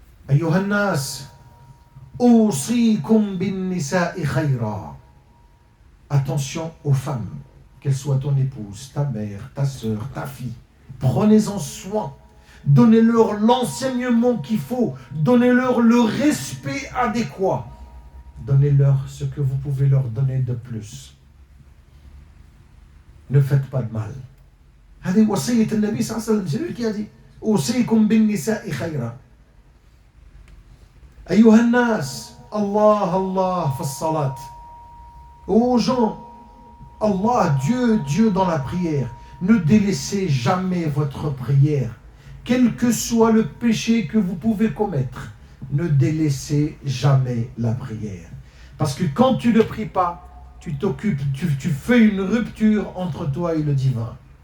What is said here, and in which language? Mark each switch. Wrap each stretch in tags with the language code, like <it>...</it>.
<ar>Ayyuhannas, أوصيكم بالنساء خيرا.</ar> <fr>Attention aux femmes, qu'elles soient ton épouse, ta mère, ta sœur, ta fille. Prenez-en soin. Donnez-leur l'enseignement qu'il faut. Donnez-leur le respect adéquat. Donnez-leur ce que vous pouvez leur donner de plus. Ne faites pas de mal.</fr> <ar>هذه وصية النبي صلى الله عليه وسلم.</ar> <fr>C'est lui qui a dit</fr> <ar>أوصيكم بالنساء خيرا. أيها الناس الله الله في الصلاة.</ar> <fr>Aux gens, Allah, Dieu, Dieu dans la prière. Ne délaissez jamais votre prière. Quel que soit le péché que vous pouvez commettre, ne délaissez jamais la prière. Parce que quand tu ne pries pas, tu fais une rupture entre toi et le divin.</fr>